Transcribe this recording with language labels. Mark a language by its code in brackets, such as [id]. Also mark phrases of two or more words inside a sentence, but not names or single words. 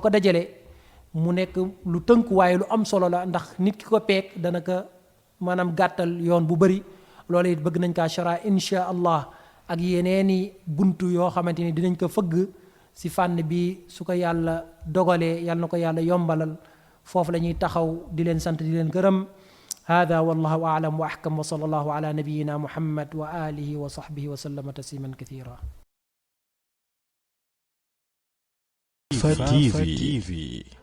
[wo] ko dajale mu nekk lu tënk waaye lu am solo la ndax nit ki ko peek dana ko maanaam gàttal yoon bu bëri loolu it bëgg nañ kaa chara [ar] إن شاء الله [wo] ak yeneeni buntu yoo xamante ni dinañ ko fëgg si fànn bi su ko yàlla dogalee yàlla na ko yàlla yombalal foofu la ñuy taxaw di leen sant di leen gërëm [ar] هذا والله أعلم وأحكم وصلى الله على نبينا محمد وآله وصحبه وسلم تسليما كثيرا. [wo] Fafa TV